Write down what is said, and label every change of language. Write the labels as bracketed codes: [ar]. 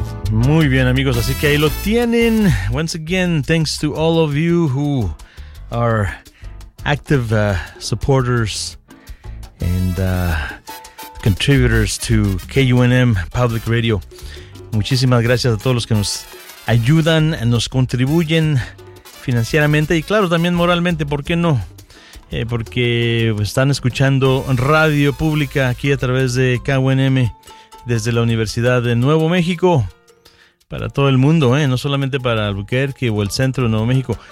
[es] Muy bien, amigos, así que ahí lo tienen. [en] Once again, thanks to all of you who are active supporters and contributors to KUNM Public Radio. [es] Muchísimas gracias a todos los que nos ayudan, nos contribuyen financieramente y claro, también moralmente, ¿por qué no? Porque están escuchando radio pública aquí a través de KUNM desde la Universidad de Nuevo México para todo el mundo, no solamente para Albuquerque o el centro de Nuevo México.